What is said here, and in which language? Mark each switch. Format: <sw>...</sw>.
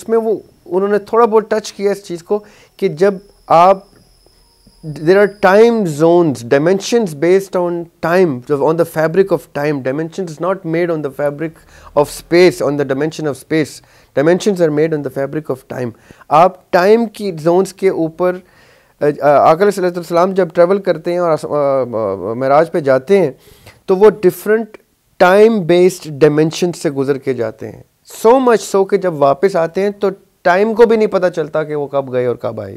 <ur>اس میں انہوں نے تھوڑا بہت ٹچ کیا اس چیز کو کہ جب آپ</ur> <en>there are time zones, dimensions based on time, on the fabric of time. Dimensions is not made on the fabric of space, on the dimension of space. Dimensions are made on the fabric of time.</en> <ur>آپ time کی zones کے اوپر آقا علیہ السلام جب travel کرتے ہیں اور معراج پہ جاتے ہیں تو وہ ڈفرینٹ ٹائم بیسڈ ڈائمینشن سے گزر کے جاتے ہیں. سو مچ سو کہ جب واپس آتے ہیں تو ٹائم کو بھی نہیں پتہ چلتا کہ وہ کب گئے اور کب آئے.</ur>